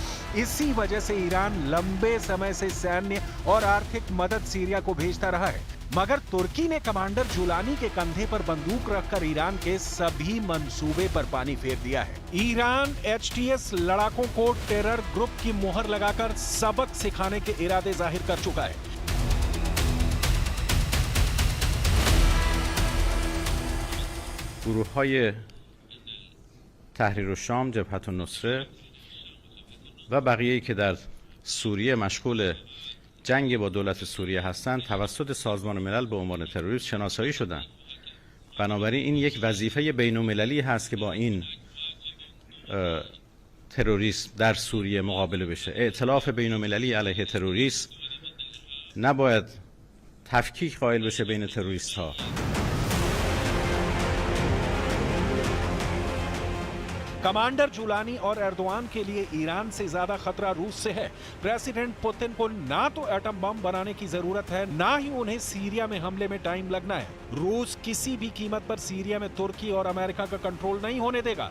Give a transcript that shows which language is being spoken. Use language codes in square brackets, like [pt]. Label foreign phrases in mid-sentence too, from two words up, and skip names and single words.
[hi] इसी वजह से ईरान लंबे समय से सैन्य और आर्थिक मदद सीरिया को भेजता रहा है। मगर तुर्की ने कमांडर जूलानी के कंधे पर बंदूक रखकर ईरान के सभी मंसूबे पर पानी फेर दिया है। ईरान एचटीएस लड़ाकों को [en] terror group [hi] की मोहर लगाकर सबक सिखाने के इरादे जाहिर कर चुका है। [fa] گروه‌های تحریر الشام، جبهة النصره و بقیه‌ای که در سوریه مشغول جنگ با دولت سوریه هستند توسط سازمان ملل به عنوان تروریست شناسایی شدند. بنابراین این یک وظیفه بین‌المللی هست که با این تروریسم در سوریه مقابله بشه. ائتلاف بین‌المللی علیه تروریسم نباید تفکیک قائل بشه بین تروریست‌ها. [hi] कमांडर जूलानी और एर्दोआन के लिए ईरान से ज्यादा खतरा रूस से है। प्रेसिडेंट पुतिन को ना तो [en] atom bomb [hi] बनाने की जरूरत है, ना ही उन्हें सीरिया में हमले में टाइम लगना है। रूस किसी भी कीमत पर सीरिया में तुर्की और अमेरिका का कंट्रोल नहीं होने देगा।